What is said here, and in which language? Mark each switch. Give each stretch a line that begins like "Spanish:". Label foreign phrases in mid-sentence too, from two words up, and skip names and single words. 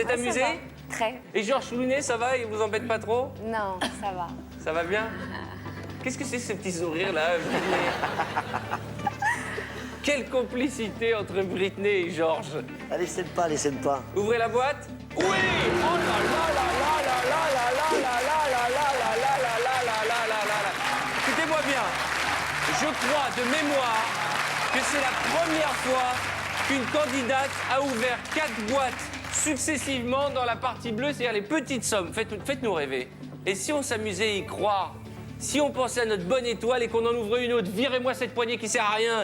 French: Ah, ça amusée? va. Très. Et Georges Lounet, ça va? Il vous embête pas trop? Non, ça va. Ça va bien? Qu'est-ce que c'est ce petit sourire là, Britney? Quelle complicité entre Britney et Georges. Allez, laissez pas, laissez pas. Ouvrez la boîte. Oui! Oh là là là là là là là là là là là là là là là là là là là. Écoutez-moi bien. Je crois de mémoire que c'est la première fois qu'une candidate a ouvert 4 boîtes successivement dans la partie bleue, c'est-à-dire les petites sommes. Faites-nous rêver. Et si on s'amusait à y croire? Si on pensait à notre bonne étoile et qu'on en ouvrait une autre, virez-moi cette poignée qui sert à rien.